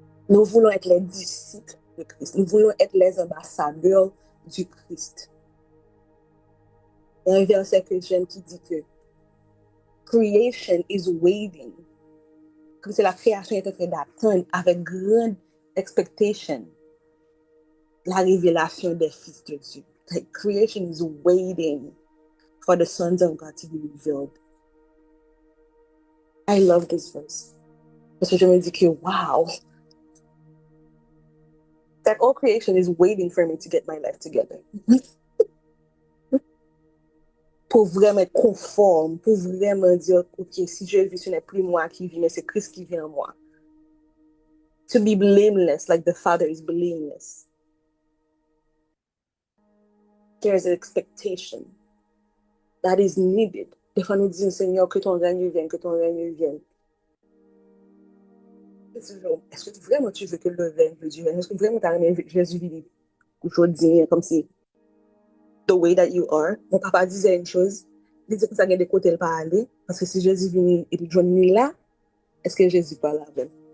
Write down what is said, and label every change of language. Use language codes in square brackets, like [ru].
[fr] Nous voulons être les disciples de Christ. Nous voulons être les ambassadeurs du Christ. Il y a un verset que j'aime qui dit que [en] creation is waiting. [fr] Comme si la création est en train d'attendre avec grande expectation la révélation des fils de Dieu. [en] Like creation is waiting for the sons of God to be revealed. I love this verse. [fr] Parce que je me dis que wow. [en] That all creation is waiting for me to get my life together. [fr] Pour vraiment être conforme, pour vraiment dire, ok, si je vis, ce n'est plus moi qui vis, mais c'est Christ qui vit en moi. [en] To be blameless, like the Father is blameless. There's an expectation that is needed. [fr] Des fois, nous disons, Seigneur, que ton règne vienne, que ton règne vienne. Est-ce que vraiment tu veux que le règne de Dieu vienne? Est-ce que vraiment tu as aimé Jésus vivre aujourd'hui, comme si [en] the way that you are? [fr] Mon papa disait une chose, Il dit que ça a des côtés pas aller. Parce que si Jésus vient et puis John est là, est-ce que Jésus pas là même?